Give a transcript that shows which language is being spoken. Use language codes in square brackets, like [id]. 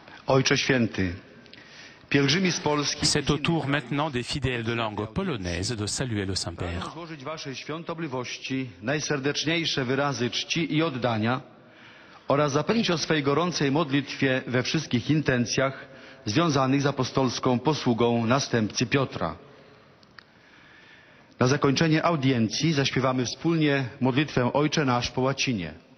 [pl] Ojcze Święty, pielgrzymi z Polski, [fr] c'est au tour maintenant des fidèles de langue polonaise de saluer le Saint-Père. [pl] pragnę złożyć Waszej świątobliwości najserdeczniejsze wyrazy czci i oddania oraz zapewnić o swej gorącej modlitwie we wszystkich intencjach związanych z apostolską posługą następcy Piotra. Na zakończenie audiencji zaśpiewamy wspólnie modlitwę Ojcze Nasz po łacinie.